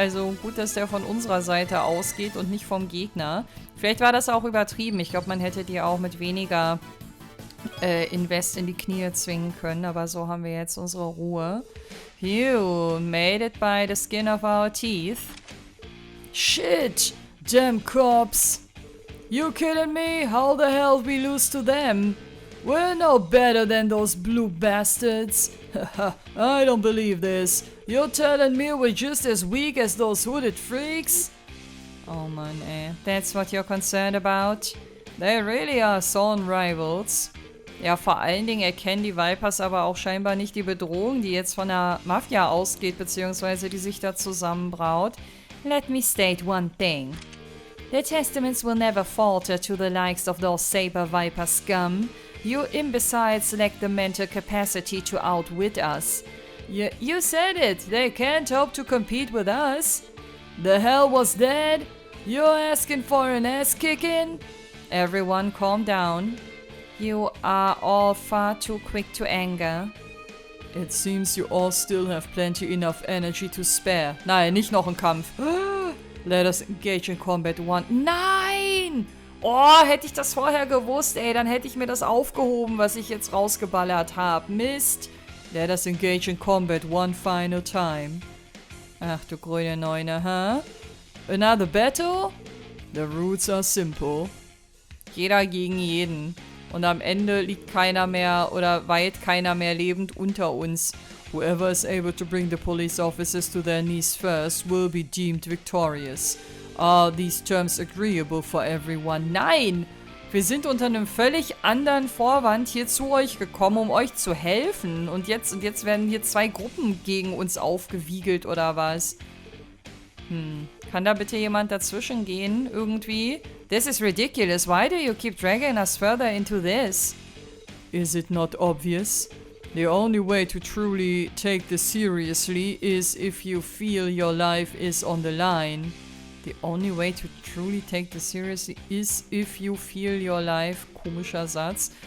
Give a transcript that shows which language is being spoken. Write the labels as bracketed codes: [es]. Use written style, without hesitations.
[de] Also gut, dass der von unserer Seite ausgeht und nicht vom Gegner. Vielleicht war das auch übertrieben. Ich glaube, man hätte die auch mit weniger Invest in die Knie zwingen können. Aber so haben wir jetzt unsere Ruhe. [en] Phew, made it by the skin of our teeth. Shit, damn cops. You kidding me? How the hell we lose to them? We're no better than those blue bastards. I don't believe this. You're telling me we're just as weak as those hooded freaks? Oh man, that's what you're concerned about? They really are sworn rivals. [de] Ja, vor allen Dingen erkennen die Vipers aber auch scheinbar nicht die Bedrohung, die jetzt von der Mafia ausgeht, beziehungsweise die sich da zusammenbraut. [en] Let me state one thing. The Testaments will never falter to the likes of those Saber Viper scum. You imbeciles lack the mental capacity to outwit us. You said it, they can't hope to compete with us. The hell was that? You're asking for an ass kicking? Everyone calm down. You are all far too quick to anger. It seems you all still have plenty enough energy to spare. [de] Nein, nicht noch ein Kampf. [en] Let us engage in combat one. [de] Nein! Oh, hätte ich das vorher gewusst, ey, dann hätte ich mir das aufgehoben, was ich jetzt rausgeballert habe. Mist. [en] Let us engage in combat one final time. [de] Ach du grüne Neune, [en] huh? Another battle? The rules are simple. [de] Jeder gegen jeden. Und am Ende liegt keiner mehr oder weit keiner mehr lebend unter uns. [en] Whoever is able to bring the police officers to their knees first will be deemed victorious. Are these terms agreeable for everyone? [de] Nein! Wir sind unter einem völlig anderen Vorwand hier zu euch gekommen, um euch zu helfen. Und jetzt werden hier 2 Gruppen gegen uns aufgewiegelt, oder was? Kann da bitte jemand dazwischen gehen, irgendwie? [en] This is ridiculous. Why do you keep dragging us further into this? Is it not obvious? The only way to truly take this seriously is if you feel your life is on the line. The only way to truly take this seriously is if you feel your life. [de] Komischer Satz.